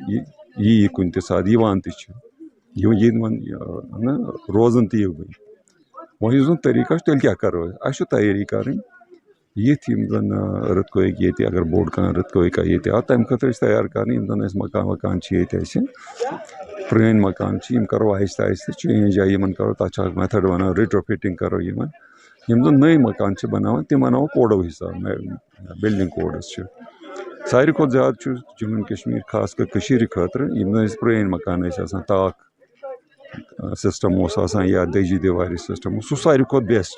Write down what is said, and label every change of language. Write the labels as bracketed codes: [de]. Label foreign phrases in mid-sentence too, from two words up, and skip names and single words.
[ks] یہِ یی کُنہِ تہِ ساتہٕ, یِوان تہِ چھِ, یِوان روزان تہِ یِوٕے. وۄنۍ یُس زن طٔریٖقہ چھُ تیٚلہِ کیٛاہ کرو أسۍ, اَسہِ چھُ تیٲری کَرٕنۍ. یِتھ یِم زن أرٕتھ کویک ییٚتہِ اگر بوٚڑ کانٛہہ أرٕتھ کویک ییٚتہِ آو تمہِ خٲطرٕ ٲسۍ تیار کرٕنۍ. یِم زن اَسہِ مکان وکان چھِ ییٚتہِ اَسہِ پرٛٲنۍ مکان چھِ, یِم کرو آہستہ آہستہ چینج, یا یِمن کرو تتھ چھِ اکھ میتھڈ ونان ریٹرو فِٹنگ کرو یِمن. یِم زن نٔے مکان چھِ بناوان تِم بناوو کوڈو حساب, [en] building codes [ks] چھِ. ساروی کھۄتہٕ زیادٕ چھُ جموں اینڈ کشمیٖر خاص کر کٔشیٖرِ خٲطرٕ یِم زن اَسہِ پرٛٲنۍ مکان ٲسۍ آسان, تاکھ سسٹم اوس آسان یا دٔجی دیواری سسٹم اوس, سُہ ساروی کھۄتہٕ بیسٹ.